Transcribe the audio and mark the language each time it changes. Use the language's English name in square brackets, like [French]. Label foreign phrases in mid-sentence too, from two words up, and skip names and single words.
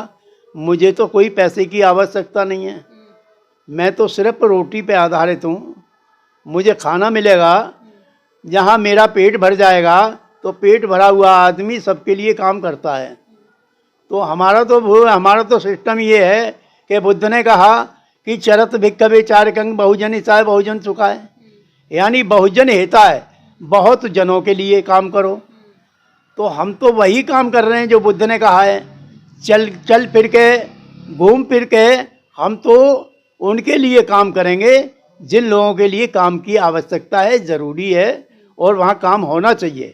[Hindi] मुझे तो कोई पैसे की आवश्यकता नहीं है, मैं तो सिर्फ रोटी पे आधारित हूँ। मुझे खाना मिलेगा, जहाँ मेरा पेट भर जाएगा तो पेट भरा हुआ आदमी सबके लिए काम करता है। तो हमारा तो सिस्टम ये है कि बुद्ध ने कहा कि [Pali] चरत भिक्खवे चारकंग बहुजन हिताय बहुजन सुखाय, [Hindi] यानी [Pali] बहुजन हिताय, [Hindi] बहुत जनों के लिए काम करो। तो हम तो वही काम कर रहे हैं जो बुद्ध ने कहा है। चल फिर के घूम फिर के हम तो उनके लिए काम करेंगे जिन लोगों के लिए काम की आवश्यकता है, ज़रूरी है और वहाँ काम होना चाहिए।